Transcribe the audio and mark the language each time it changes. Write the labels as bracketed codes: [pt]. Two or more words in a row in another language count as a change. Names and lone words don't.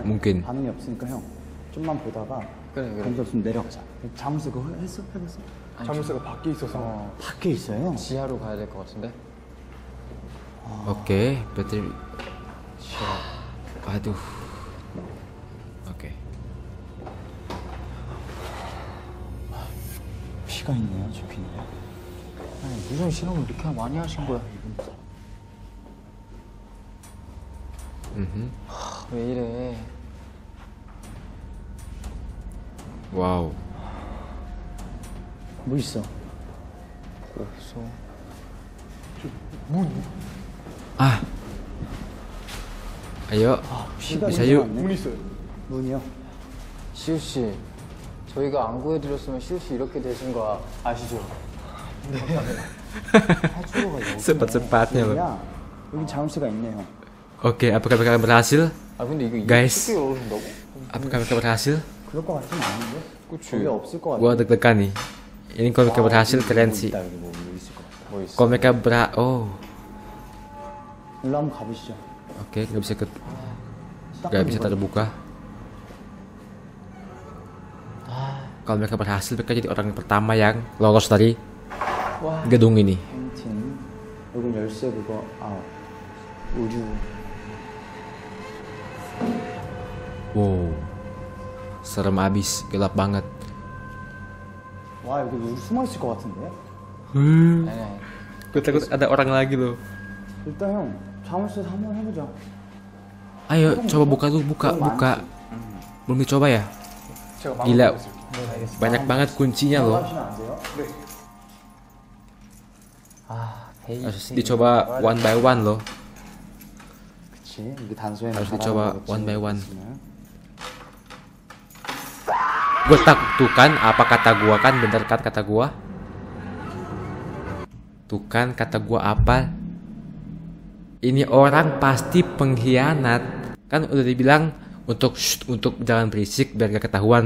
[id] mungkin. [ko] 반응이 없으니까 형 좀만 보다가 그래. 반응 없으면 내려가자. 자물쇠 그거 했어? 해봤어? 자물쇠가 밖에 있어서 밖에 있어요. 지하로 가야 될 것 같은데? [id] Oke, berarti aduh. Oke. [ko] 피가 있네요, 저 피는. 무슨 실험을 이렇게 많이 하신 거야? 왜 이래? Wow. 뭐 있어? 없어. [id] Ah. Ayo. [ko] 피가 [id] bisa [ko] 있는 거 [id] yuk. [ko] 같네. 문 있어요. 문이요? 시우 씨, 저희가 안 구해드렸으면 시우 씨 이렇게 되신 거 아시죠? 탈출구가 여기. [id] Cepat-cepatnya loh. [ko] 야, 여기 자물쇠가 있네요. [id] Oke, apakah mereka berhasil? [ko] 근데 이거 [id] Guys. [ko] 쉽게 열어준다고? [id] Apakah mereka berhasil? [ko] 그럴 것 같지는 않은데? 그치. 거기 없을 것 같아. [id] Gua deg-degan nih. Ini kalau mereka berhasil keren sih. [ko] 여기 뭐 있을 것 같아. 뭐 있어? [id] Kalau mereka oh, [ko] 일로 한번 가보시죠. [id] oke, nggak bisa [ko] 딱 [id] nggak bisa [ko] 보니까 [id] terbuka. Kalau mereka berhasil, mereka jadi orang pertama yang lolos dari gedung ini. [ko] 펜틴. 여기 열쇠 그거 의류. [id] Wow, serem abis, gelap banget. [ko] 와 여기 우리 숨어 있을 것 같은데? 아니. [id] Gue takut ada orang lagi loh. [ko] 일단 형 자물쇠 한번 해보자. [id] Ayo, coba buka tuh, buka. Belum dicoba ya? [ko] 제가 [id] Gila, banyak banget kuncinya loh. [ko] 하시면 안 돼요? [id] Harus dicoba [en] one by one [id] loh. [ko] 그치. 여기 단소에 [id] Harus dicoba [en] one by one. [id] Gue tak tuh kan, apa kata gua kan, bener kan kata gua? Tuh kan kata gua apa? Ini orang pasti pengkhianat. Kan udah dibilang untuk jangan berisik biar gak ketahuan.